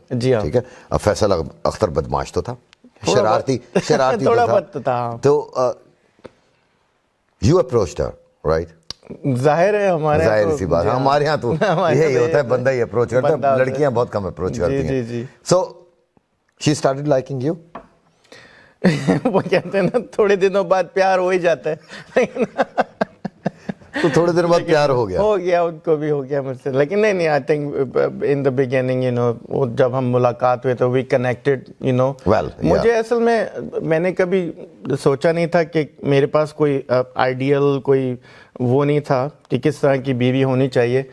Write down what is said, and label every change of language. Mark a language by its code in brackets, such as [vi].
[ur] جی ہاں, ٹھیک ہے. اب فیصل اختر بدماش تو تھا, شرارتی تھوڑا بہت تھا. [en] تو you approached her, right? [ur] ظاہر ہے ہمارے ظاہر سی بات, ہمارے یہاں تو یہی ہوتا ہے, بندہ ہی اپروچ کرتا ہے, لڑکیاں بہت کم اپروچ کرتی ہیں. سو [en] she started liking you. [ur] وہ کہتے ہیں نا تھوڑے دنوں بعد پیار ہو ہی جاتا ہے. تو تھوڑے دن بعد پیار ہو گیا, ان کو بھی ہو گیا مجھ سے. لیکن نہیں [en] I think in the beginning [ur] جب ہم ملاقات ہوئے تو [en] we connected [ur] مجھے اصل میں نے کبھی سوچا نہیں تھا کہ میرے پاس کوئی آئیڈیل کوئی وہ نہیں تھا کہ کس طرح کی بیوی ہونی چاہیے.